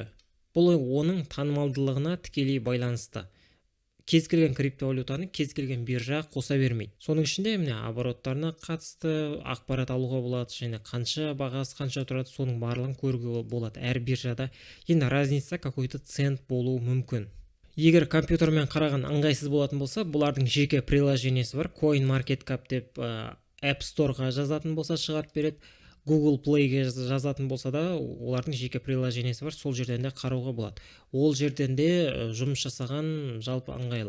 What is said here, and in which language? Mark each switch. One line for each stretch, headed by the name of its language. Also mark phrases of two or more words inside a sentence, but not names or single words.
Kazakh: Бұл оның танымалдылығына тікелей байланысты. Кез келген криптовалютаны кез келген биржа қоса бермейді. Соның ішінде міне обороттарына қатысты ақпарат алуға болады, және қанша бағасы қанша тұрады, соның барлығын көруге болады. Әр биржада енді
Russian: разница какой-то
Kazakh: цент болуы мүмкін. Егер компьютермен қараған ыңғайсыз болатын болса, бұлардың жеке приложениесі бар. CoinMarketCap деп App Store-ға жазатын болса шығарып береді. Google Play-ге жазатын болса да, олардың жеке приложениесі бар, сол жерден де қарауға болады. Ол жерден де жұмыс жасаған жалпы ыңғайлы.